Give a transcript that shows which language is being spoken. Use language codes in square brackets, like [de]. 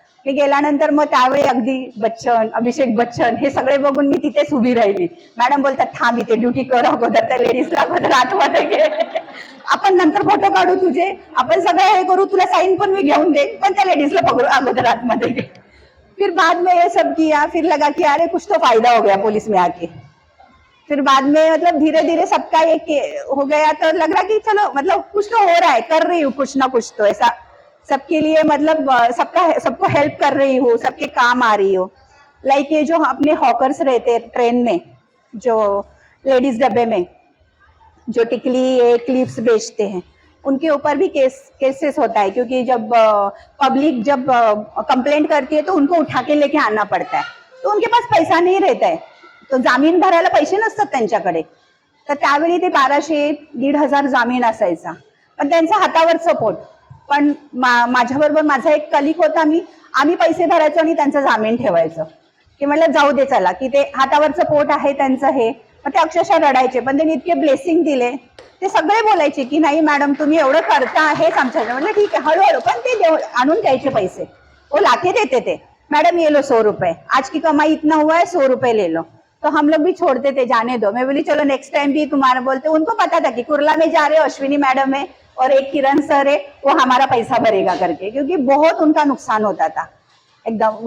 [mr] मी गेल्यानंतर मग त्यावेळी अगदी बच्चन, अभिषेक बच्चन हे सगळे बघून मी तिथेच उभी राहिली। मॅडम बोलतात थांब इथे ड्युटी कर, अगोदर त्या लेडीजला अगोदर आतमध्ये घे, आपण नंतर फोटो काढू तुझे, आपण सगळं हे करू, तुला साईन पण मी घेऊन दे, पण त्या लेडीजला पकडू अगोदर आतमध्ये घे। [hi] फिर बाद में ये सब किया, फिर लगा कि अरे कुछ तो फायदा हो गया पुलिस में आके। फिर बाद में मतलब धीरे धीरे सबका एक हो गया, तो लग रहा कि चलो मतलब कुछ तो हो रहा है, कर रही हूँ कुछ ना कुछ तो ऐसा सबके लिए, मतलब सबको हेल्प कर रही हूँ, सबके काम आ रही हूँ। लाइक ये जो अपने हॉकर्स रहते ट्रेन में, जो लेडीज डब्बे में जो टिकली क्लिप्स बेचते हैं, उनके ऊपर भी केसेस होता है, क्योंकि जब पब्लिक जब कंप्लेंट करती है तो उनको उठा के लेके आना पडता आहे. तो उनके पास पैसा [mr] नाही रहत आहे, तो जामीन भरायला पैसे नसतात त्यांच्याकडे. तर त्यावेळी ते 1200-1500 जामीन असायचा, पण त्यांचा हातावरचं पोट. पण माझ्याबरोबर माझा एक कलिक होता, आम्ही पैसे भरायचो आणि त्यांचं जामीन ठेवायचं, की म्हटलं जाऊ दे चला, की ते हातावरचं पोट आहे त्यांचं हे. मग ते अक्षरशः रडायचे, पण त्यांनी इतके ब्लेसिंग दिले. ते सगळे बोलायचे की नाही मॅडम तुम्ही एवढं करता हेच आमच्या. म्हटलं ठीक आहे हळूहळू, पण ते आणून द्यायचे पैसे. [hi] वो लाके देते थे, मैडम ये लो 100 रुपए, आज की कमाई इतना हुआ है 100 रुपए ले लो. तो हम लोग भी छोड़ते थे, जाने दो. मैं बोली चलो नेक्स्ट टाइम भी तुम्हारा बोलते. उनको पता था कि कुर्ला में जा रहे हो, अश्विनी मैडम है और एक किरण सर है, वो हमारा पैसा भरेगा करके, क्योंकि बहुत उनका नुकसान होता था एकदम.